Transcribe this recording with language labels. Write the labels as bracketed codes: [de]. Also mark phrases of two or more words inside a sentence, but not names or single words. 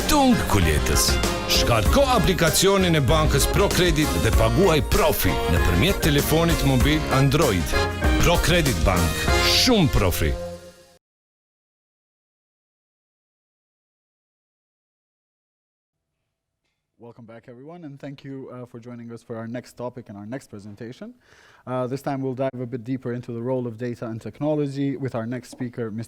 [sq] bank kuljetës. Shkarko aplikacionin e bankës ProCredit dhe paguaj profi nëpërmjet telefonit mobil Android. ProCredit Bank, shumë profi. [en] Welcome back, everyone, and thank you for joining us for our next topic and our next presentation. This time we'll dive a bit deeper into the role of data and technology with our next speaker, Mr.